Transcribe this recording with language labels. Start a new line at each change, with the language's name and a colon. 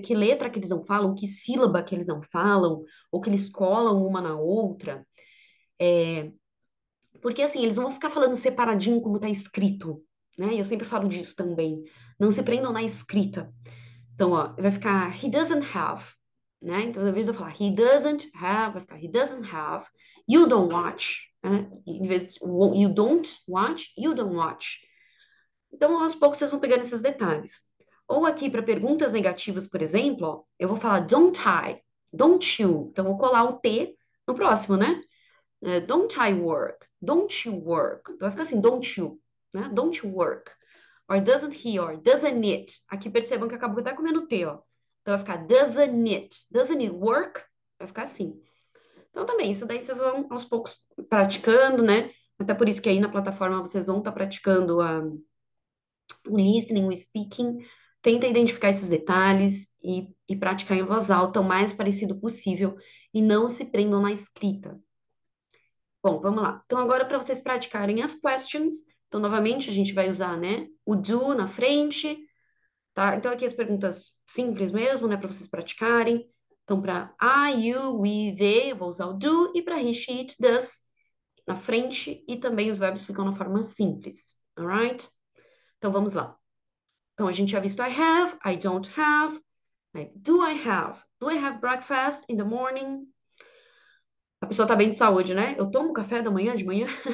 Portuguese: Que letra que eles não falam, que sílaba que eles não falam, ou que eles colam uma na outra. Porque assim, eles não vão ficar falando separadinho como está escrito, né? E eu sempre falo disso também. Não se prendam na escrita. Então, ó, vai ficar
English: he doesn't have,
Portuguese: né? Então, às vezes eu falar he doesn't have, vai ficar
English: he doesn't have, you don't watch,
Portuguese: né? Em vez de
English: you don't watch, you don't watch.
Portuguese: Então, aos poucos vocês vão pegando esses detalhes. Ou aqui para perguntas negativas, por exemplo, ó, eu vou falar
English: don't I, don't you.
Portuguese: Então, eu vou colar o T no próximo, né?
English: Don't I work? Don't you work?
Portuguese: Então vai ficar assim, don't you, né?
English: Don't you work? Or doesn't he or doesn't it?
Portuguese: Aqui percebam que acabou até comendo T, ó. Então vai ficar
English: doesn't it? Doesn't it work?
Portuguese: Vai ficar assim. Então também, isso daí vocês vão aos poucos praticando, né? Até por isso que aí na plataforma vocês vão estar praticando o listening, o speaking. Tenta identificar esses detalhes e praticar em voz alta o mais parecido possível e não se prendam na escrita. Bom, vamos lá. Então, agora para vocês praticarem as questions. Então, novamente, a gente vai usar, né, o do na frente, tá? Então, aqui as perguntas simples mesmo, né, para vocês praticarem. Então, para I, you, we, they, eu vou usar o do, e para he, she, it, does na frente, e também os verbos ficam na forma simples, alright? Então, vamos lá. Então, a gente já visto
English: I have, I don't have,
Portuguese: né?
English: Do I have? Do I have breakfast in the morning?
Portuguese: A pessoa tá bem de saúde, né? Eu tomo café da manhã, de manhã?